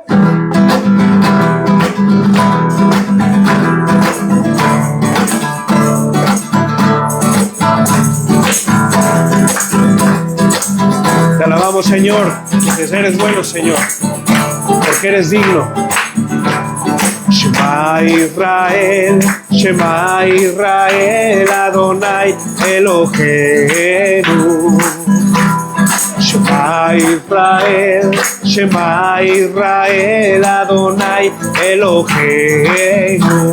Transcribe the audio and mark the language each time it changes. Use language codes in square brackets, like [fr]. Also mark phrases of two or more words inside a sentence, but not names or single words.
[es] Te alabamos, Señor, porque eres bueno, Señor, porque eres digno. [he] שמע ישראל, שמע ישראל, אדוני אלוהינו. שמע ישראל, שמע ישראל, אדוני אלוהינו.